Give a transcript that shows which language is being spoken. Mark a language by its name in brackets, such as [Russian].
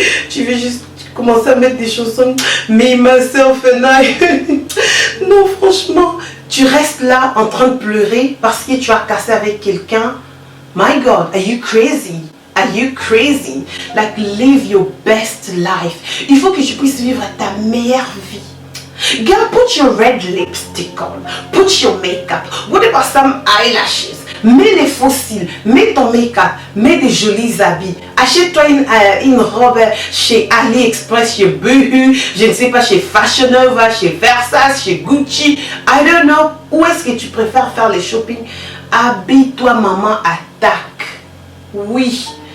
[French] Tu veux juste commencer à mettre des chansons. [English] Me, myself and I. [French] Non, franchement, tu restes là en train de pleurer parce que tu as cassé avec quelqu'un. [English] My God, are you crazy? Are you crazy? Like, live your best life. [French] Il faut que tu puisses vivre ta meilleure vie. [English] Girl, put your red lipstick on. Put your makeup. What about some eyelashes? [French] Mets les faux cils. Mets ton make-up. Mets des jolis habits. Achète-toi une robe chez AliExpress, chez Boohoo, je ne sais pas, chez Fashion Nova, chez Versace, chez Gucci. [English] I don't know. [French] Où est-ce que tu préfères faire les shopping? Habille-toi, maman, attaque. Oui.